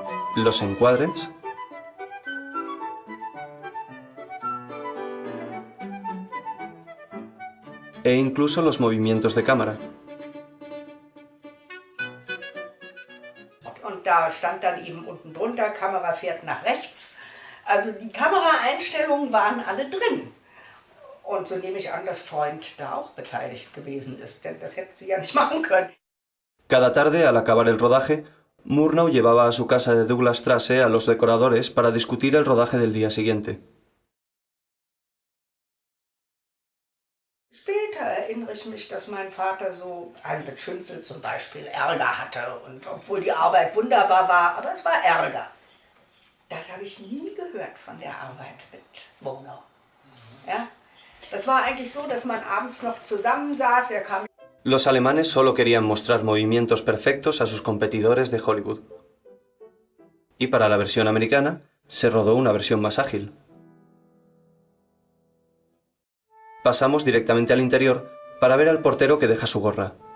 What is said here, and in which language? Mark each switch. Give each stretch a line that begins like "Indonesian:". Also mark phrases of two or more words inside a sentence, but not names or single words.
Spanish: los encuadres e incluso los movimientos de cámara.
German: Und da stand dann eben unten drunter, Kamera fährt nach rechts. Also die Kameraeinstellungen waren alle drin. Und so nehme ich an, dass Freund da auch beteiligt gewesen ist, denn das hätten sie ja nicht machen können.
Spanish: Cada tarde, al acabar el rodaje, Murnau llevaba a su casa de Douglas Strasse a los decoradores para discutir el rodaje del día siguiente.
German: Später erinnere ich mich, dass mein Vater so mit Schünzel zum Beispiel Ärger hatte. Und obwohl die Arbeit wunderbar war, aber es war Ärger. Das habe ich nie gehört von der Arbeit mit Murnau. Ja? Das war eigentlich so, dass man abends noch zusammensaß, er kam.
Spanish: Los alemanes solo querían mostrar movimientos perfectos a sus competidores de Hollywood. Y para la versión americana, se rodó una versión más ágil. Pasamos directamente al interior para ver al portero que deja su gorra.